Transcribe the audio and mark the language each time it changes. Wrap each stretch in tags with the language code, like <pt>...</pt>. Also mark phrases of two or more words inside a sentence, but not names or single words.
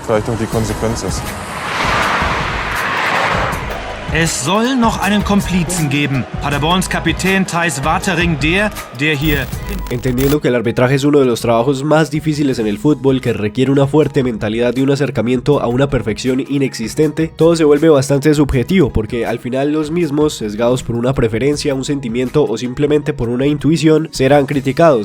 <de>vielleicht auch die Konsequenz ist. Es soll noch einen Komplizen geben. Paderborns Kapitän Thijs Watering, der hier...</de> <es>Entendiendo que el arbitraje es uno de los trabajos más difíciles en el fútbol, que requiere una fuerte mentalidad y un acercamiento a una perfección inexistente, todo se vuelve bastante subjetivo, porque al final los mismos, sesgados por una preferencia, un sentimiento o simplemente por una intuición, serán criticados.</es>